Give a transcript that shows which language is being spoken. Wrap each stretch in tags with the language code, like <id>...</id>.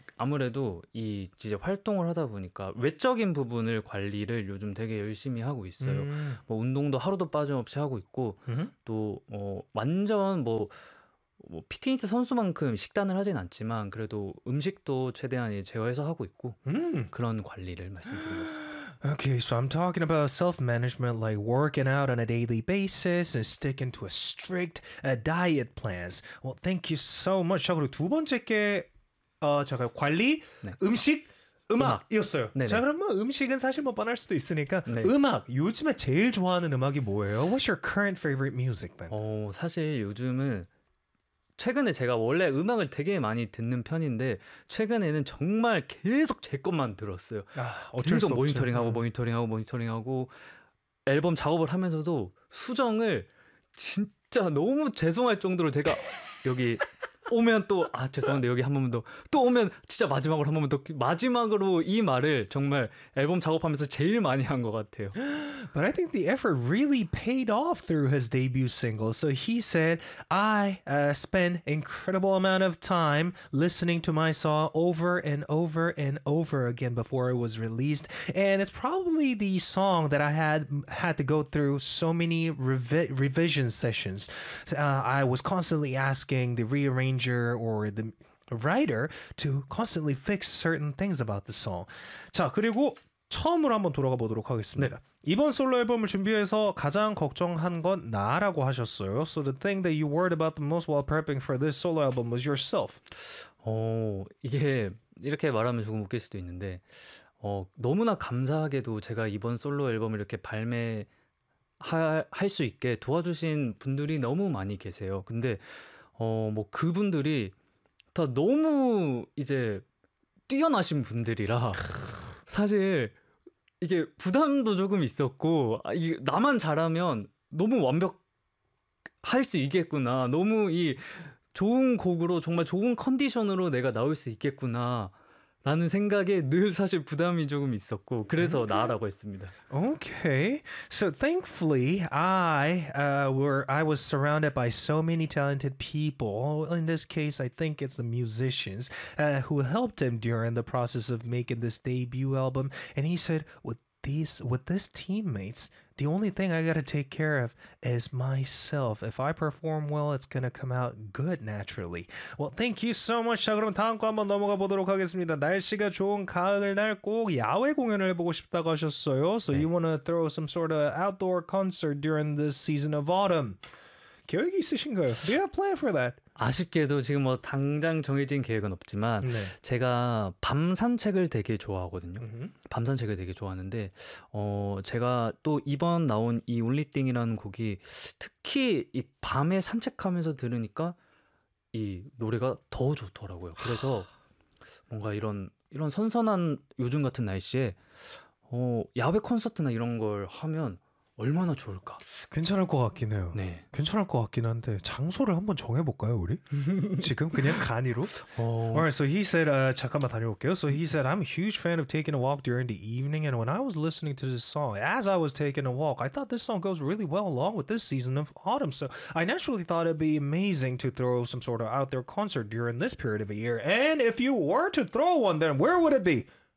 <ko>아무래도 이 이제 활동을 하다 보니까 외적인 부분을 관리를 요즘 되게 열심히 하고 있어요. 뭐 운동도 하루도 빠짐없이 하고 있고 또 완전 뭐 피트니스 선수만큼 식단을 하진 않지만 그래도 음식도 최대한 제어해서 하고 있고 그런 관리를 말씀드리고 있습니다.</ko> <en>Okay, so I'm talking about self-management, like working out on a daily basis and sticking to a strict diet plans. Well, thank you so much.</en> <ko>자, 그리고 두 번째 게, 제가 관리, 네. 음식, 음악이었어요. 네. 자, 그러면 음식은 사실 뭐 뻔할 수도 있으니까 네. 음악, 요즘에 제일 좋아하는 음악이 뭐예요?</ko> <en>What's your current favorite music then?</en> <ko>사실 요즘은 최근에 제가 원래 음악을 되게 많이 듣는 편인데 최근에는 정말 계속 제 것만 들었어요. 아, 계속 모니터링하고 앨범 작업을 하면서도 수정을 진짜 너무 죄송할 정도로 제가 여기 오면 또 아 죄송한데 여기 한 번만 더 또 오면 진짜 마지막으로 한 번만 더 마지막으로 이 말을 정말 앨범 작업하면서 제일 많이 한 것 같아요.</ko> <en>But I think the effort really paid off through his debut single. So he said, I spend incredible amount of time listening to my song over and over and over again before it was released. And it's probably the song that I had to go through so many revision sessions. I was constantly asking the rearranger or the writer to constantly fix certain things about the song.</en> <ko>자, 그리고 처음으로 한번 돌아가 보도록 하겠습니다. 네. 이번 솔로 앨범을 준비해서 가장 걱정한 건 나라고 하셨어요.</ko> <en>So the thing that you worried about the most while prepping for this solo album was yourself.</en> <ko>이게 이렇게 말하면 조금 웃길 수도 있는데 너무나 감사하게도 제가 이번 솔로 앨범을 이렇게 발매할 수 있게 도와주신 분들이 너무 많이 계세요. 근데 뭐 그분들이 다 너무 이제 뛰어나신 분들이라 사실 이게 부담도 조금 있었고 나만 잘하면 너무 완벽할 수 있겠구나 너무 이 좋은 곡으로 정말 좋은 컨디션으로 내가 나올 수 있겠구나 라는 생각에 늘 사실 부담이 조금 있었고 그래서 나라고 했습니다.</ko> <en>Okay. So thankfully I was surrounded by so many talented people. In this case, I think it's the musicians who helped him during the process of making this debut album. And he said with this teammates, the only thing I got to take care of is myself. If I perform well, it's going to come out good naturally. Well, thank you so much.</en> <ko>자, 그럼 다음 거 한번 넘어가 보도록 하겠습니다. 날씨가 좋은 가을 날 꼭 야외 공연을 보고 싶다고 하셨어요.</ko> <en>So 네. You want to throw some sort of outdoor concert during this season of autumn.</en> <ko>계획이 있으신가요?</ko> <en>Do you have a plan for that?</en> <ko>아쉽게도 지금 뭐 당장 정해진 계획은 없지만 네. 제가 밤 산책을 되게 좋아하거든요. 밤 산책을 되게 좋아하는데 제가 또 이번 나온 이 Only Thing이라는 곡이 특히 이 밤에 산책하면서 들으니까 이 노래가 더 좋더라고요. 그래서 뭔가 이런 선선한 요즘 같은 날씨에 야외 콘서트나 이런 걸 하면 얼마나 좋을까? 괜찮을 것 같긴 해요. 네. 괜찮을 것 같긴 한데 장소를 한번 정해볼까요, 우리? 지금 그냥 간이로?</ko> <en>Alright, so he said,</en> <ko>잠깐만 다녀올게요.</ko> <en>So he said, I'm a huge fan of taking a walk during the evening and when I was listening to this song, as I was taking a walk, I thought this song goes really well along with this season of autumn. So I naturally thought it'd be amazing to throw some sort of outdoor concert during this period of the year. And if you were to throw one, then where would it be?</en>